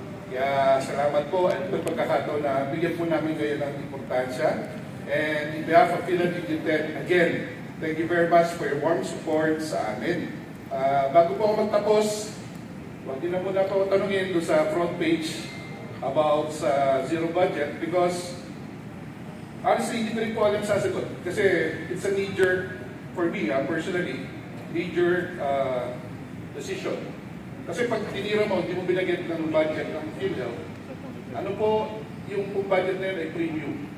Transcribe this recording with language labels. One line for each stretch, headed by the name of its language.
Filipino: Kaya salamat po at ito pagkakataon na bigyan po namin kayo ng importansya.
English: And in behalf of Philadelphia United, again, thank you very much for your warm support
Filipino: sa amin. Bago po ako magtapos, huwag din na muna po tanungin doon sa front page about sa zero budget because honestly, hindi ko rin po alam sasagot.
English: Kasi it's a knee-jerk for me, personally, knee-jerk decision.
Filipino: Kasi pag tinira mo, hindi mo binagyan ng budget ng PhilHealth, ano po, yung budget na yun ay premium.